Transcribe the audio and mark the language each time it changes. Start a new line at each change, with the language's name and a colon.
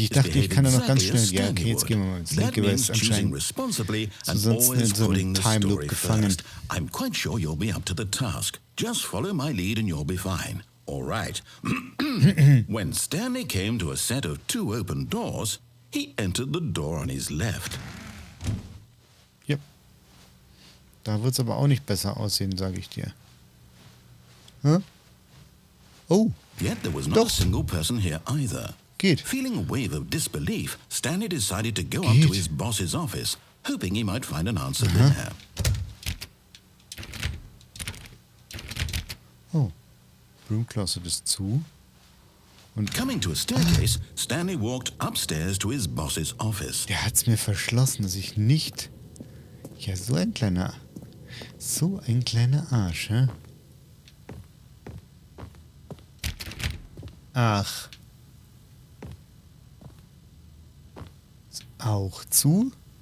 German: Ich dachte, ich kann da noch ganz schnell. Ja, okay, jetzt gehen wir mal ins linke, weil es anscheinend sonst in so einem Time Loop gefangen.
English: I'm quite sure you'll be up to the task. Just follow my lead and you'll be fine. All right. When Stanley came to a set of 2 open doors, he entered the door on his left. Yep.
German: Da wird es aber auch nicht besser aussehen, sage ich dir. Huh? Oh.
English: Yet there was not a single person here either.
German: Geht.
English: Feeling a wave of disbelief, Stanley decided to go up to his boss's office, hoping he might find an answer there.
German: Oh. Broom Closet ist zu. Und
English: coming to a staircase, Stanley walked upstairs to his boss's office.
German: Der hat's mir verschlossen, dass ich nicht... Ja, so ein kleiner Arsch, hä? Ach. Auch zu?